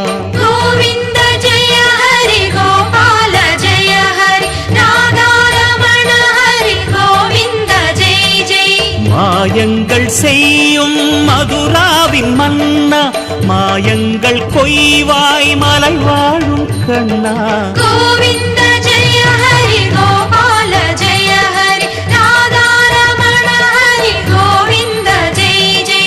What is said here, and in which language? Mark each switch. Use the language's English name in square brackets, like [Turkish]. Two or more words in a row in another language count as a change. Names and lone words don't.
[Sanskrit] गोविन्द जय हरि गोपाल जय हरि राधारमण हरि गोविन्द जय जय [Tamil] மாயங்கள் செய்யும் மதுராவின் மன்னா மாயங்கள் கொய்வாய் மலை வாழும் கண்ணா [Sanskrit] गोविन्द जय हरि गोपाल जय हरि राधारमण हरि गोविन्द जय जय